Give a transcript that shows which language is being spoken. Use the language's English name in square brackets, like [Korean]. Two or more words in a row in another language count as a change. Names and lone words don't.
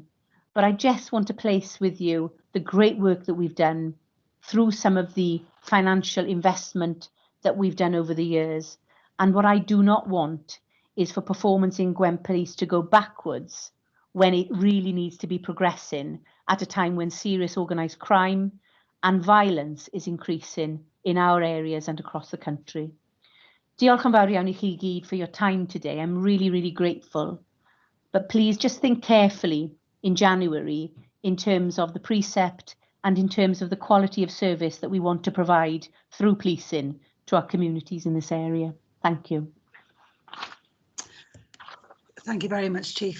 [English] But I just want to place with you the great work that we've done through some of the financial investment that we've done over the years. And what I do not want is for performance in Gwent Police to go backwards when it really needs to be progressing at a time when serious organised crime and violence is increasing in our areas and across the country. [Welsh] Diolch yn fawr iawn I chi gyd [English] for your time today. I'm really, really grateful. But please just think carefully in January in terms of the precept and in terms of the quality of service that we want to provide through policing to our communities in this area. Thank you. Thank you very much, Chief.